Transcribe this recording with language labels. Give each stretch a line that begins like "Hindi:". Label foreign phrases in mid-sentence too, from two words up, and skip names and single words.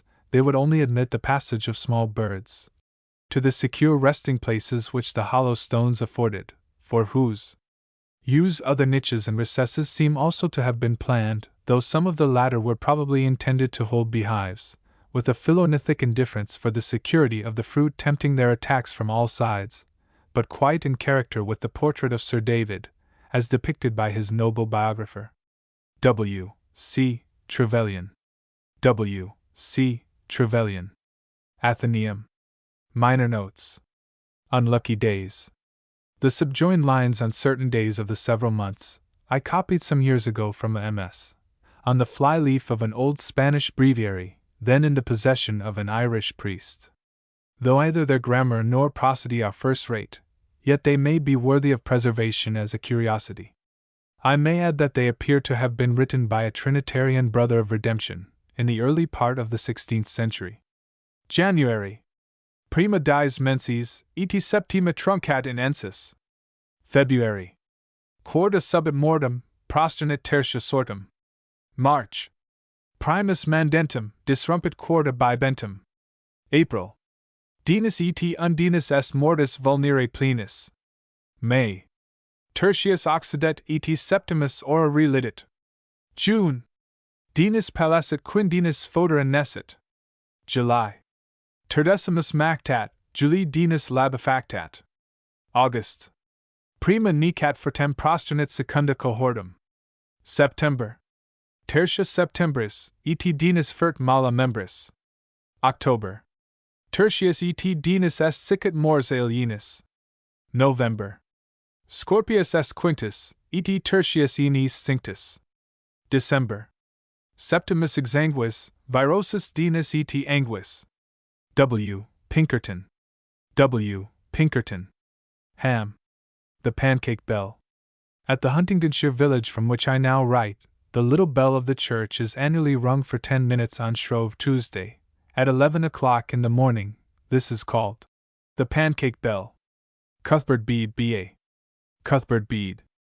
English: They would only admit the passage of small birds to the secure resting places which the hollow stones afforded, for whose use other niches and recesses seem also to have been planned, though some of the latter were probably intended to hold beehives, with a philonithic indifference for the security of the fruit tempting their attacks from all sides, but quite in character with the portrait of Sir David, as depicted by his noble biographer. W. C. Trevelyan. W. C. Trevelyan. Athenaeum. Minor notes. Unlucky days. The subjoined lines on certain days of the several months, I copied some years ago from a MS, on the fly-leaf of an old Spanish breviary, then in the possession of an Irish priest. Though either their grammar nor prosody are first-rate, yet they may be worthy of preservation as a curiosity. I may add that they appear to have been written by a Trinitarian brother of redemption, in the early part of the 16th century. January.
Latin: Prima dies mensis, et septima truncat in ensis.
English: February.
Latin: Quarta subit mortem, prosternit tertia sortem.
English: March.
Latin: Primus mandentum, disrumpit quarta bibentum.
English: April.
Latin: Dinis et undinus est mortis vulnere plenus.
English: May.
Latin: Tertius occidet et septimus ora relidit.
English: June.
Latin: Dinis palessit quindinus fodera nescit.
English: July.
Latin: Turdecimus mactat, Julii dinis labefactat.
English: August.
Latin: Prima necat fortem prosternit secunda cohortum.
English: September.
Latin: Tertia septembris, et dinis fert mala membris.
English: October.
Latin: Tertius et dinis est sicut mors alienis.
English: November.
Latin: Scorpius est quintus, et tertius inis cinctus.
English: December.
Latin: Septimus exanguis, virosus dinis et anguis.
English: W. Pinkerton. W. Pinkerton. Ham. The Pancake Bell. At the Huntingdonshire village from which I now write, the little bell of the church is annually rung for 10 minutes on Shrove Tuesday, at 11 o'clock in the morning. This is called the Pancake Bell. Cuthbert Bede, B.A. Cuthbert Bede.